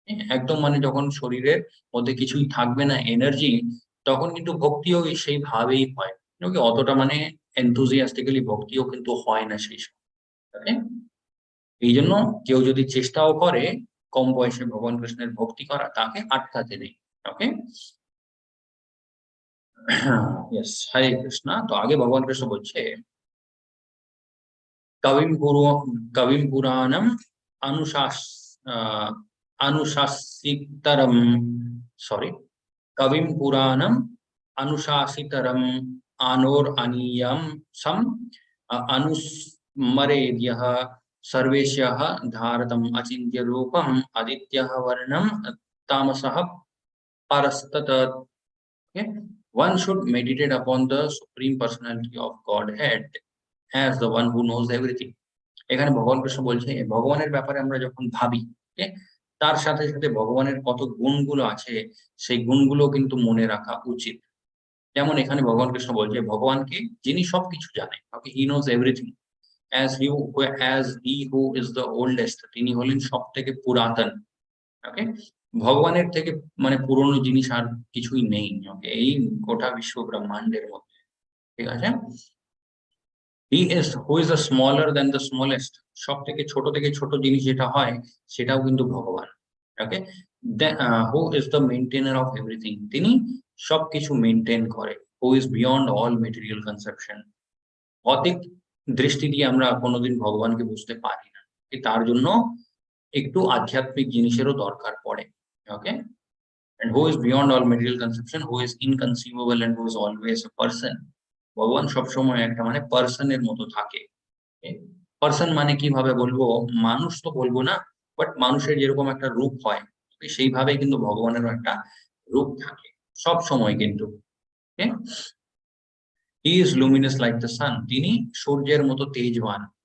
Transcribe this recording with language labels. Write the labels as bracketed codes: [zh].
[bn] একদম মানে যখন শরীরের মধ্যে কিছুই থাকবে না, এনার্জি, তখন কিন্তু ভক্তিও সেইভাবেই হয়। ওকে, অতটা মানে এনথুজিয়াস্টিক্যালি ভক্তিও কিন্তু হয় না সেই সময়। ওকে, এই জন্য কেউ যদি চেষ্টাও করে কম বয়সে ভগবান কৃষ্ণের ভক্তি করা, তাকে আটকাতে নেই। ওকে, ইয়েস, হরে কৃষ্ণ। তো আগে ভগবান কৃষ্ণ বলছে, [sa] কবিম পুরো কবিম পুরাণম অনুশাস আহ, अनुशासितरम सॉरी कविम पुराणम अनुशासितरम आनोर अनीयम सम अनुस्मरेद्यः सर्वेशः धारतम अचिन्त्य रूपम आदित्यः वर्णम तामसः परस्तत। Okay? [en] One should meditate upon the supreme personality of Godhead as the one who knows everything. [bn] এখানে ভগবান কৃষ্ণ বলছে ভগবানের ব্যাপারে আমরা যখন ভাবি, okay, তার সাথে সাথে ভগবানের কত গুণগুলো আছে সেই গুণগুলো কিন্তু মনে রাখা উচিত। যেমন এখানে ভগবান কৃষ্ণ বলছে ভগবানকে যিনি সবকিছু জানে, ওকে, [en] he knows everything, as he who is the oldest, [bn] তিনি হলেন সব থেকে পুরাতন। ওকে, ভগবানের থেকে মানে পুরনো জিনিস আর কিছুই নেই, ওকে, এই গোটা বিশ্ব ব্রহ্মাণ্ডের মধ্যে। ঠিক আছে, [en] he is who is the smaller than the smallest, [bn] সব থেকে ছোট জিনিস যেটা হয় সেটাও কিন্তু ভগবান। [en] okay, who is the maintainer of everything, [bn] তিনি সবকিছু মেনটেন করে। [en] who is beyond all material conception, [bn] ভৌতিক দৃষ্টি দিয়ে আমরা কোনোদিন ভগবানকে বুঝতে পারি না, তার জন্য একটু আধ্যাত্মিক জিনিসেরও দরকার পড়ে। [en] okay, and who is beyond all material conception, who is inconceivable and who is always a person, [bn] ভগবান সবসময় একটা মানে পার্সনের মতো থাকে। পার্সন মানে কিভাবে বলবো, মানুষ তো বলবো না, বাট মানুষের যেরকম একটা রূপ হয়, সেইভাবে কিন্তু ভগবানেরও একটা রূপ থাকে সব সময় কিন্তু। [en] he is luminous like the sun, [bn] তিনি সূর্যের মতো তেজবান।